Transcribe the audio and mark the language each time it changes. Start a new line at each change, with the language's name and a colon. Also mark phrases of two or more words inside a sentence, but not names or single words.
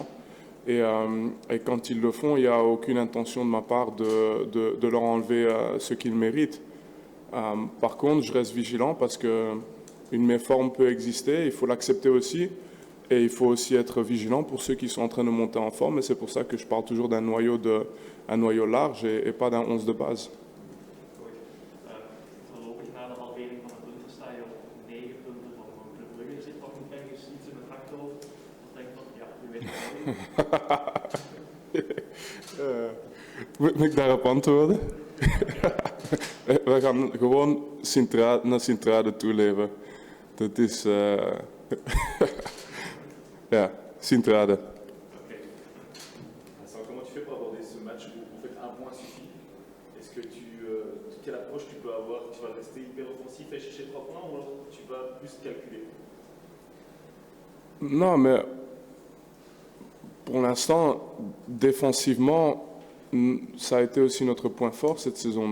French: Et quand ils le font, il n'y a aucune intention de ma part de leur enlever ce qu'ils méritent. Par contre, je reste vigilant parce qu'une méforme peut exister, il faut l'accepter aussi. Et il faut aussi être vigilant pour ceux qui sont en train de monter en forme. Et c'est pour ça que je parle toujours d'un noyau large et pas d'un 11 de base.
Dutch: Voorlopig na de halvering van de punten sta je op 9 punten van Club Brugge. Er zit nog ergens iets in het achterhoofd. Dat denk van, ja, je weet het wel. Moet ik daarop antwoorden? We gaan gewoon naar Sint-Truiden toeleven. Dat is... ja, Sint-Truiden.
French: Vincent, comment tu fais pour aborder ce match où en fait un point suffit? Est-ce que quelle approche tu peux avoir? Tu vas rester hyper offensif et chercher 3 points ou alors tu vas plus calculer? Non, mais pour l'instant, défensivement, ça a été aussi notre point fort cette saison.